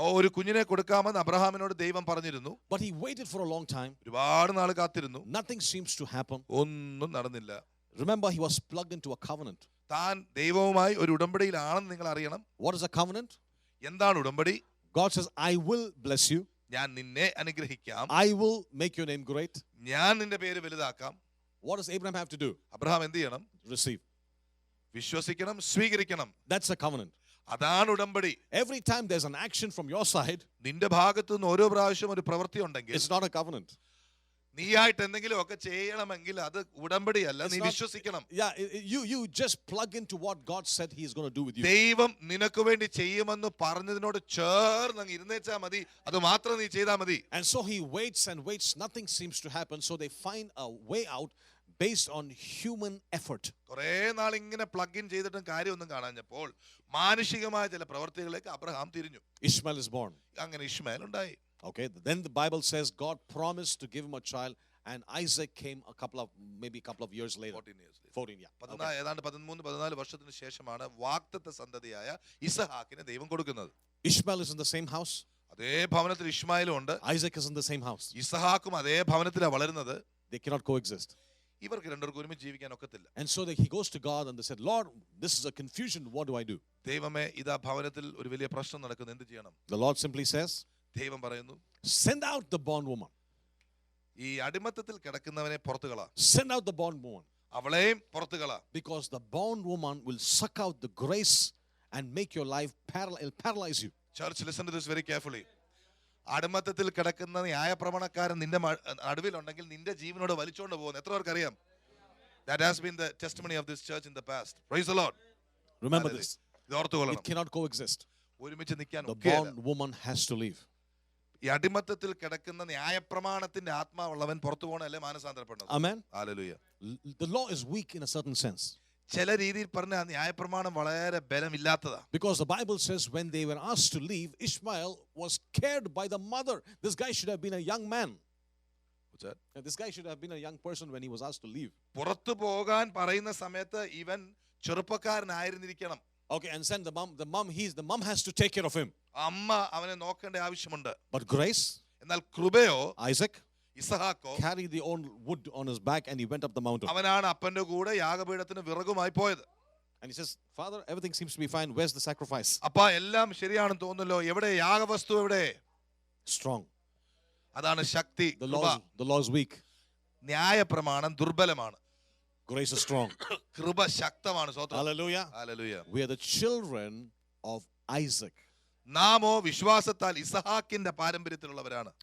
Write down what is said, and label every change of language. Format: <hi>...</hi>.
<ml>ഒരു കുഞ്ഞിനെ കൊടുക്കാമെന്ന് അബ്രഹാമിനോട് ദൈവം പറഞ്ഞിരുന്നു.</ml> <en>But he waited for a long time.</en> <ml>ഒരുപാട് നാൾ കാത്തിരുന്നു.</ml> <en>Nothing seems to happen.</en> <ml>ഒന്നും നടന്നില്ല.</ml> <en>Remember, he was plugged into a covenant.</en> <ml>താൻ ദൈവവുമായി ഒരു ഉടമ്പടിയിലാണെന്ന് നിങ്ങൾ അറിയണം.</ml> <en>What is a covenant?</en> <ml>എന്താണ് ഉടമ്പടി?</ml> <en>God says, I will bless you.</en> <ml>ഞാൻ നിന്നെ അനുഗ്രഹിക്കാം.</ml> <en>I will make your name great.</en> <ml>ഞാൻ നിന്റെ പേര് വലുതാക്കാം.</ml> <en>What does Abraham have to do?</en> <ml>Abraham എന്ത് ചെയ്യണം?</ml> <en>Receive.</en> <ml>വിശ്വസിക്കണം, സ്വീകരിക്കണം.</ml> <en>That's a covenant.</en> <ml>അതാണ് ഉടമ്പടി.</ml> <en>Every time there's an action from your side,</en> <ml>നിന്റെ ഭാഗത്തു നിന്ന് ഓരോ പ്രാവശ്യം ഒരു പ്രവൃത്തി ഉണ്ടെങ്കിൽ</ml> <en>it's not a covenant.</en> <ml>നീയായിട്ട് എന്തെങ്കിലും ഒക്കെ ചെയ്യണമെങ്കിൽ അത് ഉടമ്പടിയല്ല, നീ</ml> <en>It's not-</en> <ml>വിശ്വസിക്കണം.</ml> <en>Yeah, you just plug into what God said He is going to do with you.</en> <ml>ദൈവം നിനക്ക് വേണ്ടി ചെയ്യുമെന്ന് പറഞ്ഞതിനോട് ചേർന്ന് അങ്ങ് ഇരുന്നേച്ചാ മതി. അത് മാത്രം നീ ചെയ്താ മതി.</ml> <en>And so he waits and waits. Nothing seems to happen. So they find a way out based on human effort.</en> <ml>കുറെ നാൾ ഇങ്ങനെ പ്ലഗ് ഇൻ ചെയ്തിട്ടും കാര്യമൊന്നും കാണാഞ്ഞപ്പോൾ മാനുഷികമായ ചില പ്രവർത്തികളിലേക്ക് അബ്രഹാം തിരിഞ്ഞു.</ml> <en>Ishmael is born.</en> <ml>അങ്ങനെ ഇഷ്മായേൽ ഉണ്ടായി.</ml> <en>Okay, then the Bible says God promised to give him a child, and Isaac came maybe a couple of years later. 14 years. 14, yeah. Okay.</en> <ml>ഏതാണ്ട് 13-14 വർഷത്തിന് ശേഷമാണ് വാഗ്ദത്ത സന്തതിയായ ഇസഹാക്കിനെ ദൈവം കൊടുക്കുന്നത്.</ml> <en>Ishmael is in the same house.</en> <ml>അതേ ഭവനത്തിൽ ഇഷ്മായേലും ഉണ്ട്.</ml> <en>Isaac is in the same house.</en> <ml>ഇസഹാക്കും അതേ ഭവനത്തിലാണ് വളരുന്നത്.</ml> <en>They cannot coexist.</en> <ml>ഇവർക്ക് രണ്ടുപേർക്കും ഒരുമിച്ച് ജീവിക്കാൻ ഒക്കത്തില്ല.</ml> <en>And so he goes to God and they said, Lord, this is a confusion. What do I do?</en> <ml>ദൈവമേ, ഇതാ ഭവനത്തിൽ ഒരു വലിയ പ്രശ്നം നടക്കുന്നു, എന്ത് ചെയ്യണം?</ml> <en>The Lord simply says,</en> <ml>ദൈവം പറയുന്നു,</ml> <en>send out the bondwoman.</en> <ml>ഈ അടിമത്തത്തിൽ കിടക്കുന്നവനെ പുറത്തു കള.</ml> <en>Send out the bondwoman.</en> <ml>അവളെയും പുറത്തു കള.</ml> <en>Because the bondwoman will suck out the grace and make your life paralyze you. Church, listen to this very carefully.</en> <ml>അടിമത്തത്തിൽ കിടക്കുന്ന ന്യായപ്രമാണക്കാരൻ നിന്റെ നടുവിലുണ്ടെങ്കിൽ നിന്റെ ജീവനോട് വലിച്ചോണ്ട് പോകുന്നു. എത്ര പേർക്ക് അറിയാം?</ml> <en>That has been the testimony of this church in the past. Praise the Lord. Remember this.</en> <ml>ഇത് ഓർത്തുകൊള്ളണം.</ml> <en>It cannot coexist.</en> <ml>ഒരുമിച്ച് നിൽക്കാൻ</ml> <en>The</en> <ml>ഒക്കുകയില്ല.</ml> <en>bondwoman has to leave.</en> <ml>ഈ അടിമത്തത്തിൽ കിടക്കുന്ന ന്യായപ്രമാണത്തിന്റെ ആത്മാവുള്ളവൻ പുറത്തു പോകണല്ലേ മാനസാന്തരപ്പെടുന്നത്.</ml> <en>Amen.</en> <ml>Hallelujah.</ml> <en>The law is weak in a certain sense.</en> <ml>ചില രീതിയിൽ പറഞ്ഞ ന്യായപ്രമാണം വളരെ ബലമില്ലാത്തതാ.</ml> <en>Because the Bible says when they were asked to leave, Ishmael was cared by the mother. This guy should have been a young man. What's that? This guy should have been a young person when he was asked to leave.</en> <ml>പുറത്തു പോകാൻ പറയുന്ന സമയത്ത് ഇവൻ ചെറുപ്പക്കാരനായിരുന്നിരിക്കണം.</ml> <en>Okay, and send the mom has to take care of him.</en> <ml>അമ്മ അവനെ നോക്കേണ്ട ആവശ്യമുണ്ട്.</ml> <en>But grace,</en> <ml>എന്നാൽ കൃപയോ,</ml> <en>Isaac</en> <ml>ഇസഹാക്കോ</ml> <en>carried the own wood on his back and he went up the mountain.</en> <ml>അവനാണ് അപ്പന്റെ കൂടെ യാഗപീഠത്തിന് വിറകുമായി പോയത്.</ml> <en>And he says, Father, everything seems to be fine. Where's the sacrifice?</en> <ml>അപ്പ എല്ലാം ശരിയാണെന്ന് തോന്നുന്നല്ലോ, എവിടെ യാഗവസ്തു? എവിടെ?</ml> <en>Strong.</en> <ml>അതാണ് ശക്തി.</ml> <en>The law is weak.</en> <ml>ന്യായപ്രമാണം ദുർബലമാണ്.</ml> <en>Grace is strong.</en> <ml>കൃപ ശക്തമാണ്.</ml> <en>Hallelujah.</en> <ml>Hallelujah.</ml> <en>We are the children of Isaac.</en> <ml>നാമോ വിശ്വാസത്താൽ ഇസഹാക്കിന്റെ പാരമ്പര്യത്തിലുള്ളവരാണ്.</ml>